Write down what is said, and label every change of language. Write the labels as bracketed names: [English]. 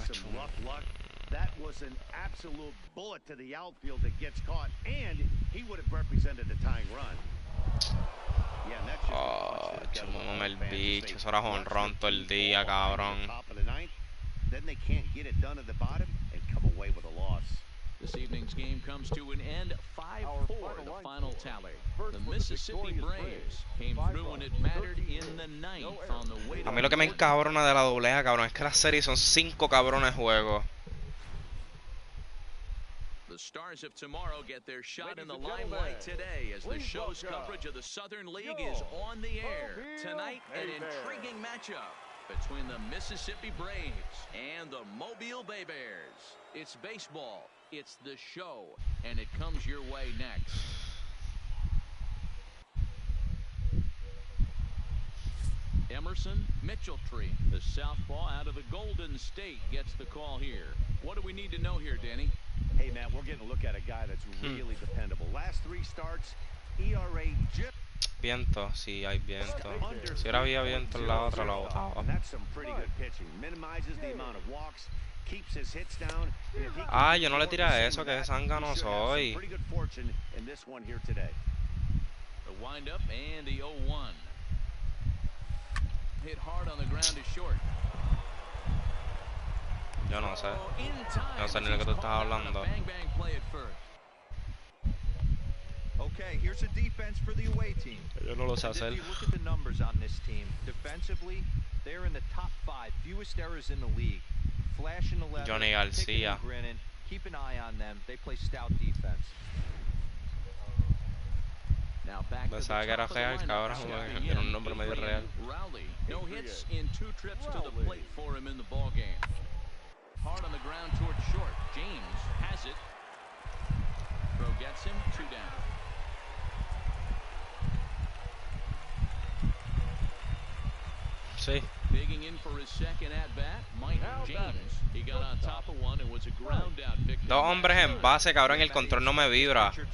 [English] hitting some rough luck. That was an absolute bullet to the outfield that gets caught, and he would have represented a tying run. Yeah, and that's just [Spanish] Oh, chúmame el bicho. Eso era jonrón todo el día, cabrón. [English] Top of the 9th, then they can't get it done at the bottom and come away with a loss. This evening's game comes to an end, 5-4, the final tally. The Mississippi Braves came through when it mattered in the 9th on the way to... [Spanish] A mí lo que me encabrona de la doble A, cabrón, es que las series son 5 cabrones juegos. [English] The Stars of tomorrow get their shot in the limelight today as the show's coverage of the Southern League is on the air. Tonight, an intriguing matchup between the Mississippi Braves and the Mobile Bay Bears. It's baseball, it's the show, and it comes your way next. Emerson Mitchelltree, the southpaw out of the Golden State, gets the call here. What do we need to know here, Danny? Hey, Matt, we're getting a look at a guy that's really dependable. Last 3 starts, ERA just... [Spanish] Viento, sí hay viento. Si ahora había viento en la otra, lo botaba. [English] And that's some pretty good pitching. Minimizes the amount of walks, keeps his hits down. [Spanish] Ah, yo no le tiré a eso, que zángano soy. [English] Pretty good fortune in this one here today. The windup and the 0-1. Hit hard on the ground to short. [Spanish] Yo no sé. No sé ni lo que tú estás hablando. [English] Bang bang play at first. Okay, here's a defense for the away team. [Spanish] Yo no lo sé [English] And [Spanish] hacer. [English] if you look at the numbers on this team, defensively, they're in the top 5, fewest errors in the league. Flashing 11, Johnny kicking Garcia. and grinning. Keep an eye on them. They play stout defense. [Spanish] Pensaba que era real, cabrón. Tiene un nombre medio real. [English] No hits in 2 trips to the plate for him in the ball game. Hard on the ground towards short. James has it. Throw gets him 2 down. [Spanish] Sí. [English] Digging in for his second at bat, Mike James. He got on top of one and was a ground out victim. [Spanish] Dos hombres en base, cabrón, y el control no me vibra.